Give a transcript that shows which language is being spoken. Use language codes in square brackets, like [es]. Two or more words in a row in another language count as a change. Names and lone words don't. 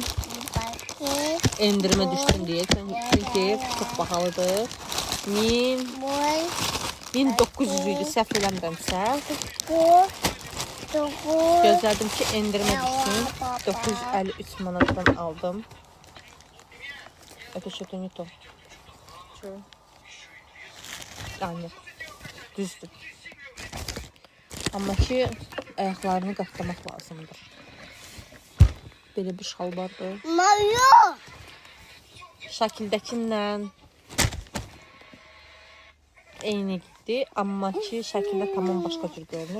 [tr] Endirime düştüm diye. Çünkü çok bahalıdır. [az] 1900 idi, səhv eləmirəmsə. Gözlədim ki, endirime düşsün. 953 manatdan aldım. [ru] Это что-то не то. Что? Нет. [az] Düzdür. Amma ki, ayaqlarını qatlamaq lazımdır. Belə bir şalvardır. Mayo! Şəkildəkilə eyni gitdi, amma ki, şəkildə tamam başqa cür görünür.